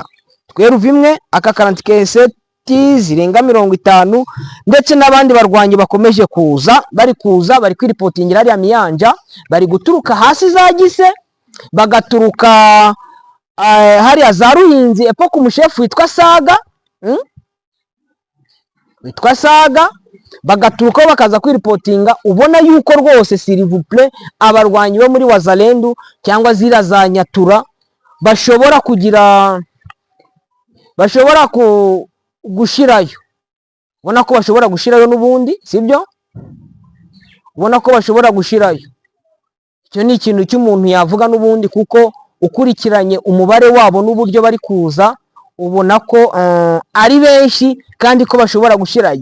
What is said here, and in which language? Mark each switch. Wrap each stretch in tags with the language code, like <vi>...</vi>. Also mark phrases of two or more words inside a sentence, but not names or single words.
<rw>Tweruve imwe aka 47 zirenga 50 ndetse n'abandi barwanyi bakomeje kuza bari kwiripotingira hariya Miyanja, bari guturuka hasi za Gise, bagaturuka hariya za Ruhinzi epo ku mushefu witwa Saga, bagaturuka bakaza kwiripotinga. Ubona yuko rwose</rw> <fr>s'il vous plaît</fr> <rw>abarwanyi bo muri Wazalendo cyangwa zira za Nyatura bashobora gushirayo. Ubona ko bashobora gushirayo n'ubundi, sibyo? Ubona ko bashobora gushirayo. Icyo ni ikintu cy'umuntu yavuga n'ubundi, kuko ukurikiranye umubare wabo n'uburyo bari kuza ubona ko ari benshi kandi ko bashobora gushirayo.</rw>